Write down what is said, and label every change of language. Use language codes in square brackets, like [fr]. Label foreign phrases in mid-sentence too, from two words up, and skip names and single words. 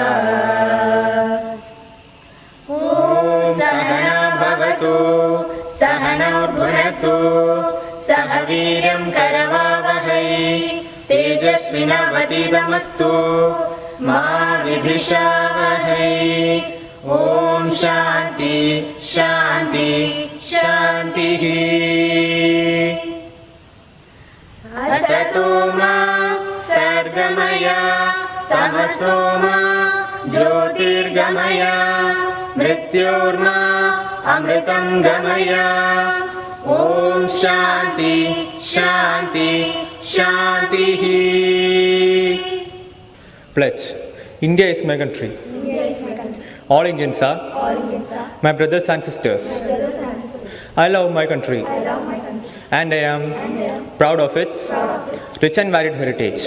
[sa] ഓം സഹനാ ഭവതു സഹനൗ ഭുനക്തു സഹ വീര്യം കരവാവഹൈ തേജസ്വിനാവതീതമസ്തു മാ വിദ്വിഷാവഹൈ. ഓം ശാന്തി ശാന്തി ശാന്തി. असतो मा सर्गमय तमसो मा ज्योतिर्गमय मृत्योर्मा अमृतं गमय. ओम शांति शांति शांति. [en] Pledge. India is my country. All Indians are my brothers and sisters. I love my country. And I am proud of its rich and varied heritage.